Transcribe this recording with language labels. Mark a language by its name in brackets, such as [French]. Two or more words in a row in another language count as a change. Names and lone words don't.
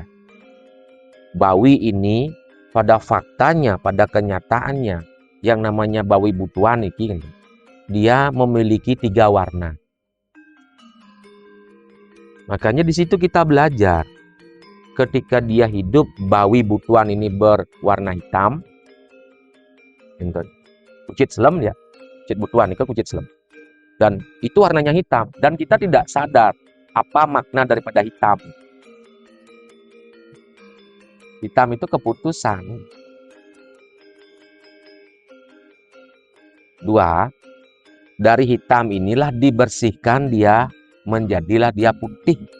[Indonesian] Bawi ini pada faktanya, pada kenyataannya, yang namanya bawi butuan ini, dia memiliki 3 warna. Makanya di situ kita belajar. Ketika dia hidup, bawi butuan ini berwarna hitam. [Balinese] Kucit selem ya. Kucit butuan itu kucit selem. [Indonesian] Dan itu warnanya hitam. Dan kita tidak sadar apa makna daripada hitam. Hitam itu keputusan. 2, dari hitam inilah dibersihkan dia, menjadilah dia putih.